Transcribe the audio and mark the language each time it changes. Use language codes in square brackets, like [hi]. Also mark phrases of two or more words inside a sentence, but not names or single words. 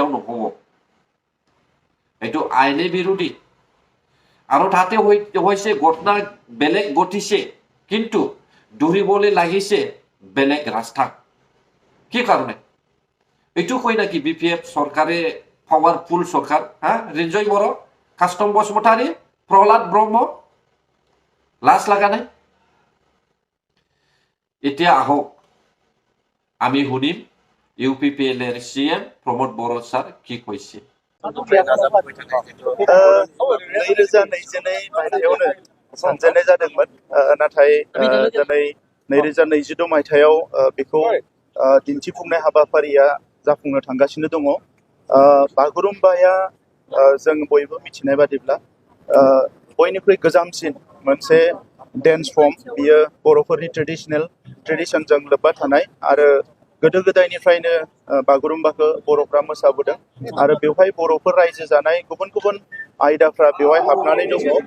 [as] নহব এইটো আইনে বিৰোধী আৰু তাতে হৈছে ঘটনা বেলেগ ঘটিছে কিন্তু দৌৰিবলৈ লাগিছে বেলেগ ৰাস্তা কি কাৰণে এইটো কই নাকি বিপিএফ চৰকাৰে পাৱাৰফুল চৰকাৰ হা ৰিঞ্জয় বড় কাষ্টম বসুমতাৰী প্ৰহ্লাদ ব্ৰহ্ম লাজ লগা নাই এতিয়া আহক আমি শুনিম UPPL এর CM प्रमोद बर सार কি কইছে [brx] 2022 मायथाइयावनो सानजेननाय जादोंमोन नाथाय दिनै 2026 मायथाइयाव बेखौ दिन्थिफुंनाय हाबाफारिया जाफुंनो थांगासिनो दङ बागुरुम्बाया जों बयबो मिथिनाय बादिब्ला बयनिख्रुइ गोजामसिन मोनसे डेन्स फर्म बियो बर'फोरनि ट्रेडिशनजों लोब्बा थानाय आरो गोदो गोदायनिफ्रायनो बागुरुम्बाखौ बर'फ्रा मोसाबोदों आरो बेवहाय बर'फोर रायजो जानाय गुबुन गुबुन आयदाफ्रा बेवहाय हाबनानै दङ